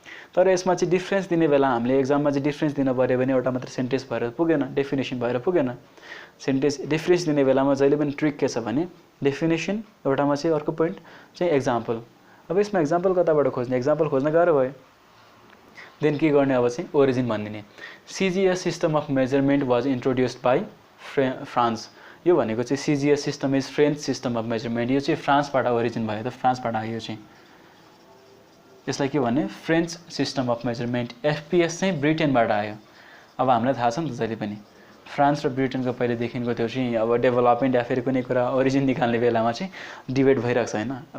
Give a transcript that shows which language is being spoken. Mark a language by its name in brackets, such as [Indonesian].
[Nepali] तर यसमा चाहिँ डिफ्रेन्स दिने बेला हामीले एक्जाममा चाहिँ डिफ्रेन्स दिन पऱ्यो भने एउटा मात्र सेन्टेन्स भएर पुगेन, डेफिनेसन भएर पुगेन। सेन्टेन्स डिफ्रेन्स दिने बेलामा जहिले पनि ट्रिक के छ भने डेफिनेसन एउटामा चाहिँ, अर्को पोइन्ट चाहिँ एक्जाम्पल। अब यसमा एक्जाम्पल कताबाट खोज्ने, एक्जाम्पल खोज्न गाह्रो भयो। देन के गर्ने अब चाहिँ ओरिजिन भनिदिने। [English] CGS system of measurement was introduced by France. [Nepali] यो भनेको चाहिँ [English] CGS system is French system of measurement. [Nepali] यो चाहिँ फ्रान्सबाट ओरिजिन भयो, त फ्रान्सबाट आयो चाहिँ। यसलाई के भने [English] French system of measurement. [Nepali] FPS चाहिँ ब्रिटेनबाट आयो। अब हामीलाई थाहा छ नि त जहिले पनि फ्रान्स र ब्रिटेनको पहिलेदेखिको त्यो चाहिँ अब डेभलपमेन्ट या फेरि कुनै कुरा ओरिजिन निकाल्ने बेलामा चाहिँ डिबेट भइरहेको छ होइन।